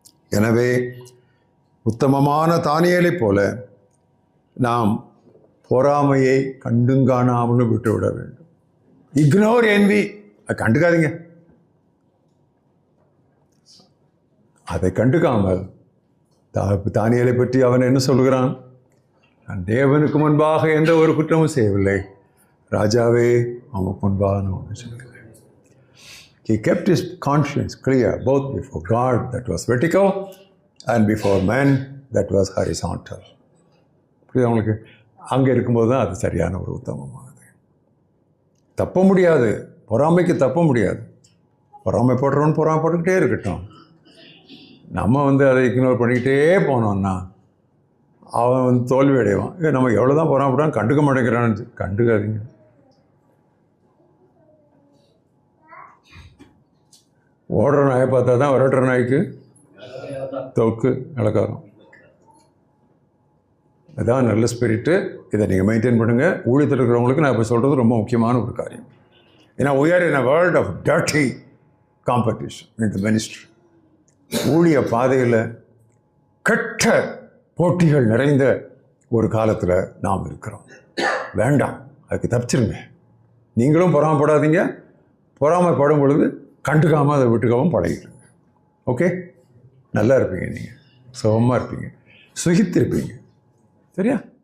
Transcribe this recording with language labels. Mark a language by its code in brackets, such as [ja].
[ta] எனவே உத்தமமான தானியேலைப் போல நாம் பொறாமையை கண்டுங்காணாமலும் விட்டுவிட வேண்டும். [en] ignore envy, [ta] கண்டுக்காதீங்க. அதை கண்டுக்காமல் தானியேலை பற்றி அவன் என்ன சொல்கிறான்? நான் தேவனுக்கு முன்பாக எந்த ஒரு குற்றமும் செய்யவில்லை, ராஜாவே அவனுக்கு முன்பாக நான் ஒன்று செய்யவில்லை. [en] He kept his conscience clear both before God, that was vertical, and before man, that was horizontal. [ta] அவங்களுக்கு அங்கே இருக்கும்போது தான் அது சரியான ஒரு உத்தமமானது. தப்ப முடியாது, பொறாமைக்கு தப்ப முடியாது. பொறாமைப்படுறவன் பொறாமைப்பட்டுக்கிட்டே இருக்கட்டும். நம்ம அதை இக்னோர் பண்ணிக்கிட்டே போனோம்னா அவன் தோல்வி அடைவான். நம்ம எவ்வளோ தான் பொறாமைப்படான்னு கண்டுக்க மாட்டேங்கிறான்னு. கண்டுக்காதீங்க. ஓடுற நாயை பார்த்தா தான் விரட்டுற நாய்க்கு தொக்கு இலக்காரம். அதான் நல்ல ஸ்பிரிட்டு. இதை நீங்கள் மெயின்டைன் பண்ணுங்கள். ஊழியத்தில் இருக்கிறவங்களுக்கு நான் இப்போ சொல்கிறது ரொம்ப முக்கியமான ஒரு காரியம். ஏன்னா [en] we are in a world of dirty competition in the ministry. [ta] ஊழிய பாதையில் கெட்ட போட்டிகள் நிறைந்த ஒரு காலத்தில் நாம் இருக்கிறோம். வேண்டாம், அதுக்கு தப்பிச்சிருங்க. நீங்களும் பொறாமப்படாதீங்க. பொறாமைப்படும் பொழுது கண்டுக்காமல் அதை விட்டுக்கவும் பழகிடுங்க. ஓகே, நல்லா இருப்பீங்க, நீங்கள் சுகமாக இருப்பீங்க, சுகித்திருப்பீங்க. சரியா?